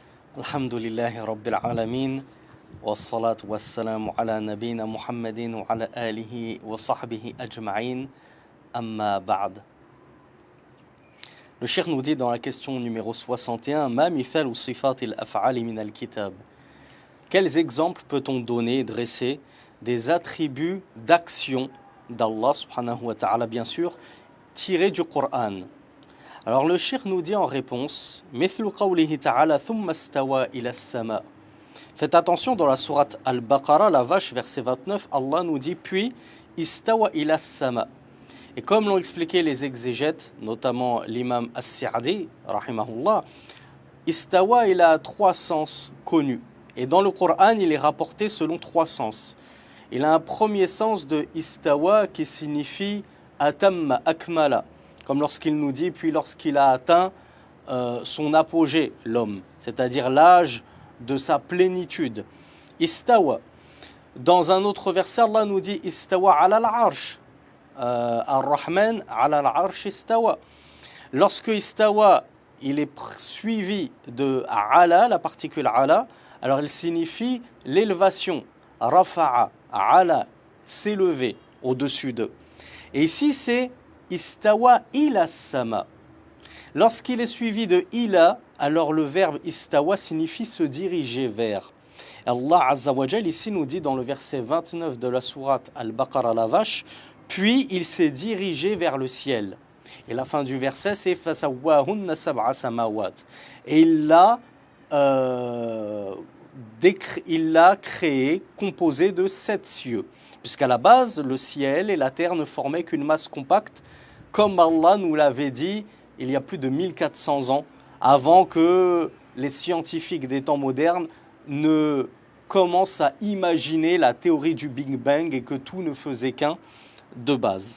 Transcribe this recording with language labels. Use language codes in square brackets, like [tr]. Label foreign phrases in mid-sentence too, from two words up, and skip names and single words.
[ar] الحمد لله رب العالمين، والصلاة والسلام على نبينا محمد وعلى آله وصحبه أجمعين، أما بعد. [fr] Le cheikh nous dit dans la question numéro 61, [ar] ما مثال أو صفات الأفعال من الكتاب. [fr] Quels exemples peut-on donner, dresser des attributs d'action d'Allah [ar] سبحانه وتعالى, [fr] bien sûr, tirés du Coran? Alors le cheikh nous dit en réponse, [ar] مثل قوله تعالى ثم استوى إلى السماء. [fr] Faites attention, dans la sourate Al-Baqarah, la vache, verset 29, Allah nous dit puis [ar] استوى إلى السماء. [fr] Et comme l'ont expliqué les exégètes, notamment l'imam As-Sa'di, rahimahullah, istawa, il a trois sens connus. Et dans le Coran, il est rapporté selon trois sens. Il a un premier sens de istawa qui signifie [ar] أتم، أكمل. [fr] Comme lorsqu'il nous dit, puis lorsqu'il a atteint son apogée, l'homme, c'est-à-dire l'âge de sa plénitude. Istawa. Dans un autre verset, Allah nous dit [ar] استوى على العرش. الرحمن على العرش استوى. [fr] Lorsque istawa, il est suivi de ala, la particule ala, alors il signifie l'élévation. [ar] رفع، علا, [fr] s'élever au-dessus d'eux. Et ici, c'est [ar] استوى إلى سماء. [fr] Lorsqu'il est suivi de ila, alors le verbe istawa signifie se diriger vers. Allah [ar] عز وجل [fr] ici nous dit dans le verset 29 de la sourate Al-Baqarah, la vache, puis il s'est dirigé vers le ciel. Et la fin du verset c'est [ar] فسواهن سبع سماوات. [fr] Et il l'a créé, composé de 7 cieux. Puisqu'à la base, le ciel et la terre ne formaient qu'une masse compacte, comme Allah nous l'avait dit il y a plus de 1400 ans, avant que les scientifiques des temps modernes ne commencent à imaginer la théorie du Big Bang et que tout ne faisait qu'un de base.